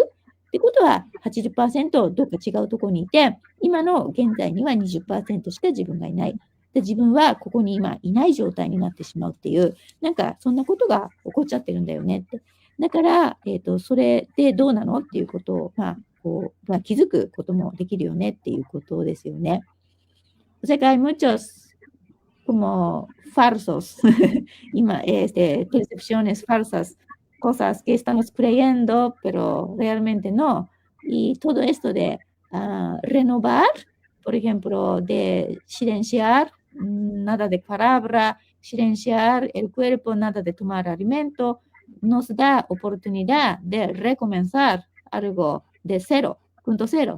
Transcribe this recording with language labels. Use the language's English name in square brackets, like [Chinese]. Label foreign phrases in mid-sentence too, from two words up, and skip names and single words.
[Japanese] ってことは80%どっか違うところにいて、今の現在には20%しか自分がいない。で、自分はここに今いない状態になってしまうっていう、なんかそんなことが起こっちゃってるんだよねって。だから、それでどうなのっていうことを、気づくこともできるよねっていうことですよね。 [Spanish] O sea que hay muchos como falsos, percepciones falsas, cosas que estamos creyendo, pero realmente no. Y todo esto de renovar, por ejemplo, de silenciar, nada de palabra, silenciar el cuerpo, nada de tomar alimento, nos da oportunidad de recomenzar algo de 0.0.